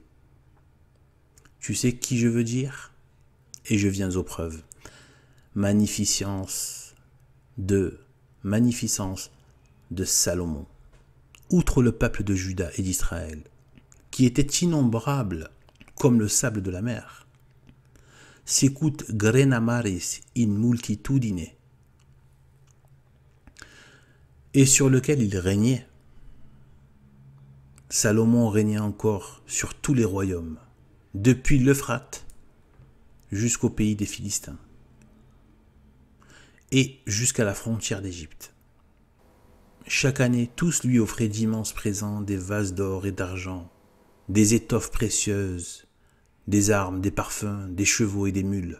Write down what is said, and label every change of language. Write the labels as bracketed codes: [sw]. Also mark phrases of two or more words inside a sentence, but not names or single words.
[fr] Tu sais qui je veux dire? Et je viens aux preuves. Magnificence de Salomon. Outre le peuple de Juda et d'Israël, qui était innombrable comme le sable de la mer, [la] sicut grena maris in multitudine, [fr] et sur lequel il régnait. Salomon régnait encore sur tous les royaumes, depuis l'Euphrate jusqu'au pays des Philistins, et jusqu'à la frontière d'Égypte. Chaque année, tous lui offraient d'immenses présents, des vases d'or et d'argent, des étoffes précieuses, des armes, des parfums, des chevaux et des mules.